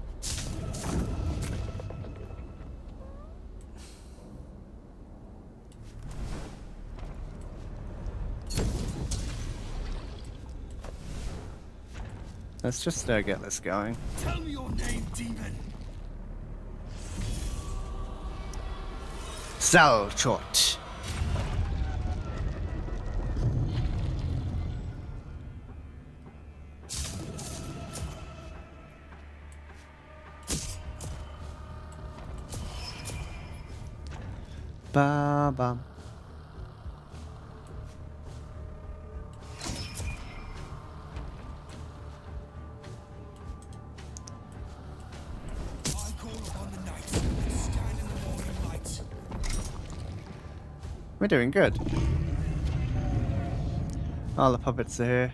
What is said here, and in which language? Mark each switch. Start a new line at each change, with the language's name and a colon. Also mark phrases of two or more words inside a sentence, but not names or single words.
English: Let's just get this going. Tell me your name, demon. Salchot. Ba ba. I call upon the night to stand in the morning light. We're doing good. Oh, the puppets are here.